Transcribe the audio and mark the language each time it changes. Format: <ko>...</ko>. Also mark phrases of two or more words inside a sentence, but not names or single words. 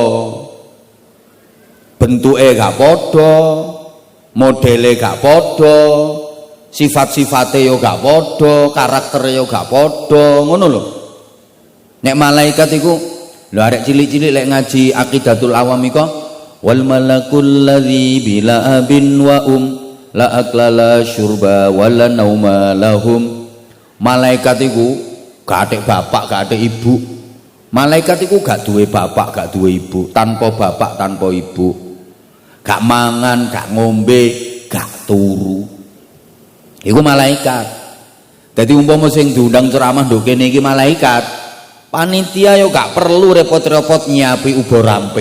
<jv>Bentuke gak padha, modele gak padha, sifat-sifate yo gak padha, karaktere yo gak padha, ngono lho. Nek malaikat iku lho arek cilik-cilik lek ngaji Aqidatul Awam iku</jv> <ar>والملك الذي بلا أب ولا أكل لا شرب ولا نوم لهم.</ar> <id>Malaikat iku gak ada bapak, gak ada ibu.</id> <jv>Malaikat iku gak duwe bapak, gak duwe ibu, tanpa bapak, tanpa ibu. Gak mangan, gak ngombe, gak turu. Iku malaikat. Jadi umpama sing diundang ceramah nduk kene iki malaikat, panitia yo gak perlu repot-repot nyiapi ubo rampe.</jv>